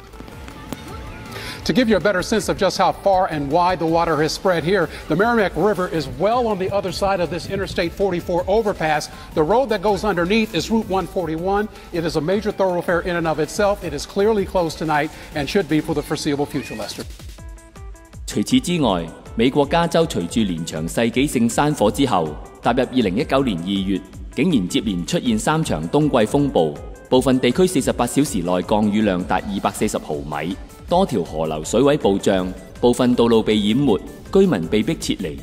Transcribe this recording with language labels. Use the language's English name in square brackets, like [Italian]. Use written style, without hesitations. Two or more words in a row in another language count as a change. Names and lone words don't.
[English] To give you a better sense of just how far and wide the water has spread here, the Merrimack River is well on the other side of this Interstate 44 overpass. The road that goes underneath is Route 141. It is a major thoroughfare in and of itself. It is clearly closed tonight and should be for the foreseeable future, Lester. [Cantonese] 除此之外，美國加州隨住連場世紀性山火之後，踏入2019年2月，竟然接連出現3場冬季風暴，部分地區48小時內降雨量達240毫米。多條河流水位暴漲，部分道路被淹沒，居民被迫撤離。